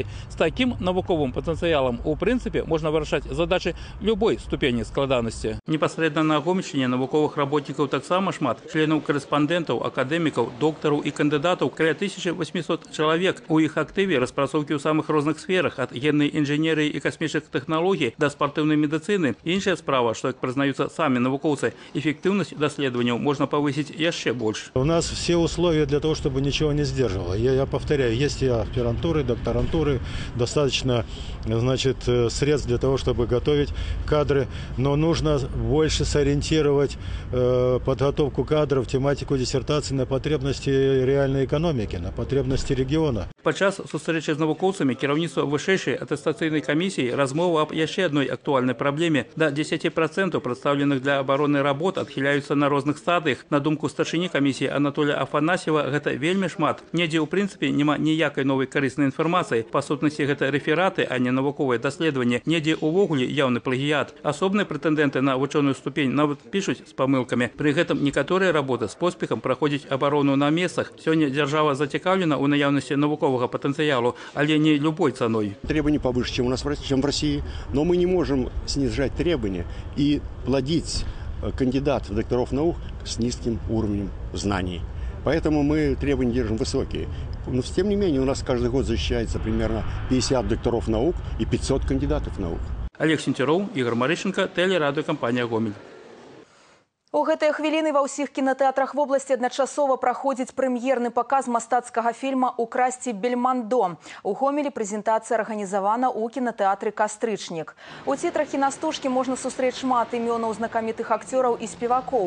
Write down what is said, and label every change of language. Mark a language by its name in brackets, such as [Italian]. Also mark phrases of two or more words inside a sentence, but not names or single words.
[Belarusian] З такім навуковым патэнцыялам у прынцыпе можна вырашаць задачы любой ступені складанасці. Непасрэдна на Гомельшчыне навуковых работнікаў таксама шмат. Членаў карэспандэнтаў, акадэмікаў, доктараў і кандыдатаў каля 1800 чалавек. У іх актыве распрацоўкі ў самых розных сферах, ад геннай інжынерыі і касмічных тэхналогій да спартыўнай медыцыны. Іншая справа, [Russian] что, как признаются сами навукоўцы, эффективность доследований можно повысить еще больше. У нас все условия для того, чтобы ничего не сдерживало. Я повторяю, есть и аспирантуры, докторантуры, достаточно, значит, средств для того, чтобы готовить кадры, но нужно больше сориентировать подготовку кадров, тематику диссертации на потребности реальной экономики, на потребности региона. [Belarusian] Падчас сустрэчы з навукоўцамі кіраўніцтва вышэйшай атэстацыйнай камісіі размова аб яшчэ адной актуальнай праблеме. До 10% прадстаўленых для абароны работ адхіляюцца на розных стадыях. На думку старшыні камісіі Анатолія Афанасьева, гэта вельмі шмат. Недзе ў прынцыпе няма ніякай новай карыснай інфармацыі. Па сутнасці гэта рэфераты, а не навуковыя даследаванні. Недзе ўвогуле яўны плагіят. Асобныя прэтэндэнты на вучоную ступень нават пішуць з памылкамі. Пры гэтым некаторыя работы з поспехам праходзяць абарону на месцах. Сёння дзяржава зацікаўлена ў наяўнасці навуковага потенциалу, але не любой ценой. [Russian] Требования повыше, чем у нас, чем в России, но мы не можем снижать требования и плодить кандидатов, докторов наук с низким уровнем знаний. Поэтому мы требования держим высокие. Но тем не менее у нас каждый год защищается примерно 50 докторов наук и 500 кандидатов наук. Олег Сентеров, Игорь Марыщенко, телерадиокомпания «Гомель». [Belarusian] У гэтыя хвіліны ва ўсіх кінатэатрах вобласці адначасова праходзіць прэм'ерны паказ мастацкага фільма «Украсці Бельмондо». У Гомелі прэзентацыя арганізавана ў кінатэатры «Кастрычнік». У цітрах кінастужкі можна сустрэць шмат імёнаў знакамітых акцёраў і спевакоў.